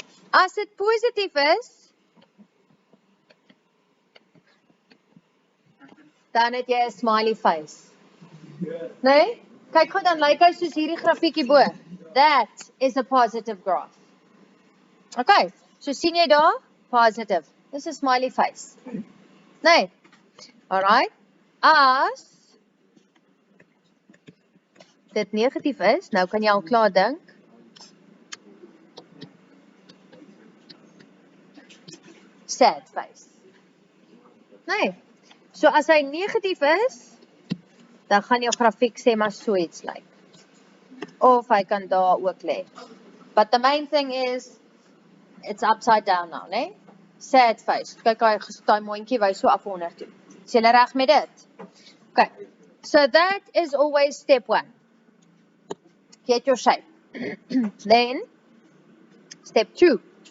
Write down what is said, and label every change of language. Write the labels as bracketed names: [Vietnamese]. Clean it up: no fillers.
[Afrikaans] As dit positief is, dan het jy 'n smiley face. Nee? Kyk goed, dan lyk hy soos hierdie grafiekie bo. [English] That is a positive graph. [Afrikaans] Okay, so sien jy daar? Positive. Dis 'n smiley face. Nee. Alright. As dit negatief is, nou kan jy al klaar dink. [English] Sad face. [Afrikaans] Nee. So as hy negatief is, dan gaan jou grafiek sê maar so iets lyk. Of hy kan daar ook lê. [English] But the main thing is, it's upside down now, né? Sad face. [Afrikaans] Kyk daai mondjie wys so af onder toe. Is julle reg met dit? [English] Okay. So that is always step 1. Get your shape. Then, step 2.